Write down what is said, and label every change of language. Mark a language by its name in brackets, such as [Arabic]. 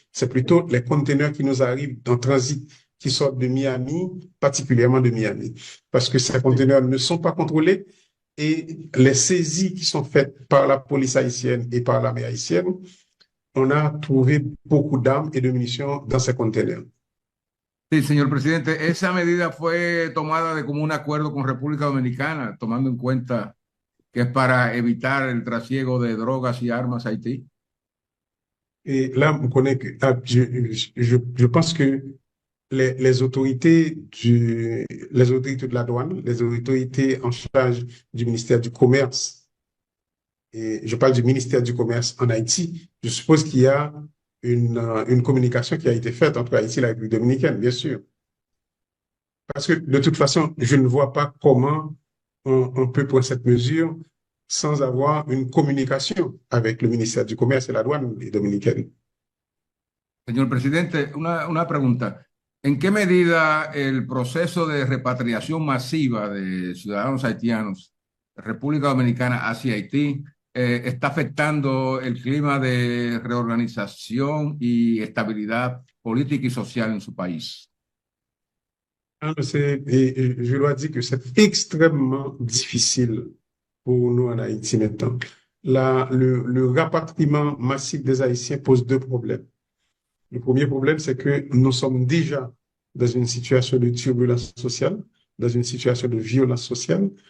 [French] C'est plutôt les conteneurs qui nous arrivent en transit, qui sortent de Miami, particulièrement de Miami, parce que ces conteneurs ne sont pas contrôlés et les saisies qui sont faites par la police haïtienne et par l'armée haïtienne, on a trouvé beaucoup d'armes et de munitions dans ces conteneurs. [Spanish] Sí, señor presidente, esa medida fue tomada de común acuerdo con República Dominicana, tomando en cuenta que es para evitar el trasiego de drogas y armas a Haití. [French] Et là, on connaît que, je pense que les autorités les autorités de la douane, les autorités en charge du ministère du Commerce, et je parle du ministère du Commerce en Haïti, je suppose qu'il y a une communication qui a été faite entre Haïti et la République dominicaine, bien sûr. Parce que de toute façon, je ne vois pas comment on peut prendre cette mesure sans avoir une communication avec le ministère du Commerce et la douane dominicaine. [Spanish] Señor presidente, una pregunta. ¿En qué medida el proceso de repatriación masiva de ciudadanos haitianos de República Dominicana hacia Haití está afectando el clima de reorganización y estabilidad política y social en su país? [French] Je dois dire que c'est extrêmement difficile pour nous en Haïti maintenant. Le rapatriement massif des Haïtiens pose deux problèmes. Le premier problème, c'est que nous sommes déjà dans une situation de turbulence sociale, dans une situation de violence sociale.